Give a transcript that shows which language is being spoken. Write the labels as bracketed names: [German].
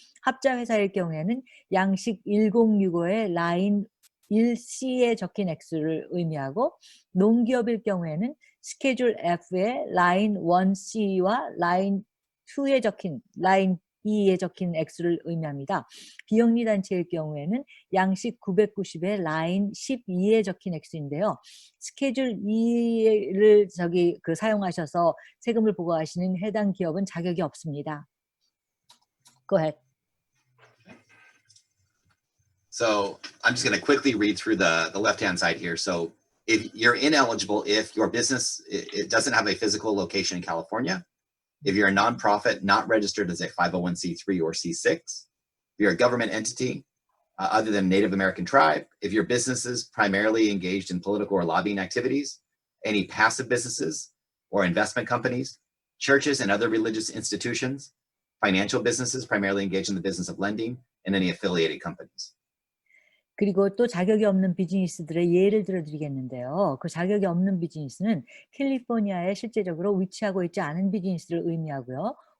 [Korean] 합자 회사일 경우에는 양식 1065의 라인 1C에 적힌 액수를 의미하고, 농기업일 경우에는 스케줄 F의 라인 1C와 라인 2에 적힌 라인 2에 적힌 액수를 의미합니다. 비영리 단체일 경우에는 양식 990의 라인 12에 적힌 액수인데요. 스케줄 2를 사용하셔서 세금을 보고하시는 해당 기업은 자격이 없습니다. [English] Go ahead. So I'm just going to quickly read through the left-hand side here. So if you're ineligible, if your business, it doesn't have a physical location in California, if you're a nonprofit not registered as a 501c3 or C6, if you're a government entity other than Native American tribe, if your business is primarily engaged in political or lobbying activities, any passive businesses or investment companies, churches and other religious institutions, financial businesses primarily engaged in the business of lending, and any affiliated companies. [Korean] 그리고 또 자격이 없는 비즈니스들의 예를 들어드리겠는데요. 그 자격이 없는 비즈니스는 캘리포니아에 실제적으로 위치하고 있지 않은 비즈니스를 의미하고요.